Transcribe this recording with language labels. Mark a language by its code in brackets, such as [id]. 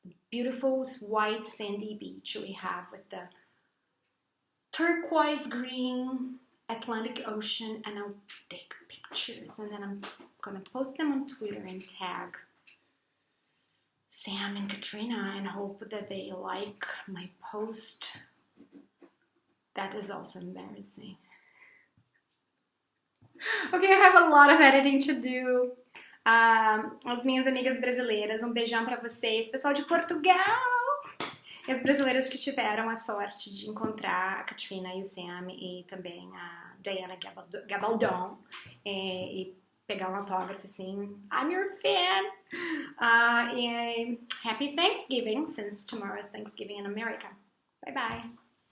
[en] Beautiful white sandy beach we have with the turquoise green Atlantic Ocean, and I'll take pictures, and then I'm gonna post them on Twitter and tag Sam and Katrina and hope that they like my post. That is also embarrassing. Okay, I have a lot of editing to do. [pt] As minhas amigas brasileiras, beijão pra vocês. Pessoal de Portugal! E as brasileiras que tiveram a sorte de encontrar a Katrina e o Sam e também a Diana Gabaldon e pegar um autógrafo assim. [en] I'm your fan! And happy Thanksgiving, since tomorrow is Thanksgiving in America. Bye-bye.